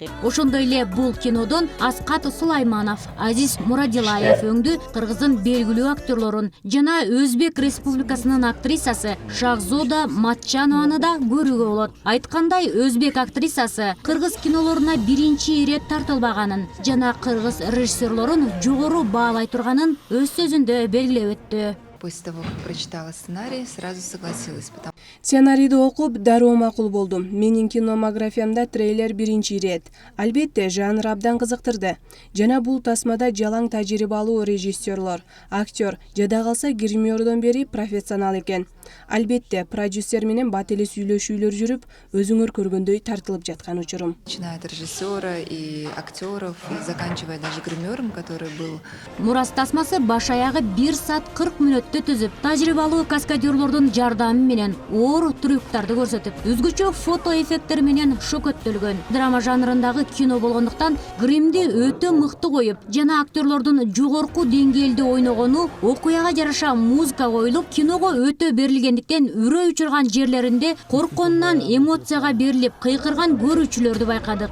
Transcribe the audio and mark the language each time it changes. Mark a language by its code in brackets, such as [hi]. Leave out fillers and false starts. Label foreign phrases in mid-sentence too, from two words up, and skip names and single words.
[ky] Ошондой эле бул кинодон Аскат Сулайманов, Азиз Мурадилаев өңдү кыргыздын белгилүү актерлорун жана Өзбек Республикасынын актрисасы Шахзода Матчанованы да көрүүгө болот. Айткандай, өзбек актрисасы кыргыз кинолоруна биринчи ирет тартылбаганын жана кыргыз режиссерлорун жогору баалай турганын өз сөзүндө белгилеп өттү. [ru] После того, как прочитала сценарий, сразу согласилась. [ky] Сценарийди окуп, дароо макул болдум. Менин киномографиямда трейлер биринчи ирет. Албетте, жанр абдан кызыктырды. Жана бул тасмада жалаң тажрыйбалуу режиссерлор, актер, жада калса гримердон бери профессионал экен. Албетте, продюсер менен бат эле сүйлөшүүлөр жүрүп, өзүңөр көргөндөй тартылып жаткан учурум. [ru] Начиная от режиссера и актеров, и заканчивая даже гримером, который был. [ky] Мурас тасмасы баш аягы 1 саат 40 мүнөттө түзүп, тажрыйбалуу каскадерлордун жардамы менен оор трюктарды көрсөтүп, өзгөчө фото эффекттер менен шөкөттөлгөн. Драма жанрындагы кино болгондуктан гримди өтө мыкты коюп, жана актерлордун жогорку деңгээлде ойногону, окуяга жараша музыка коюлуп, киного өтө берилгендиктен үрөй учурган жерлеринде коркконунан эмоцияга берилип кыйкырган көрүүчүлөрдү байкадык.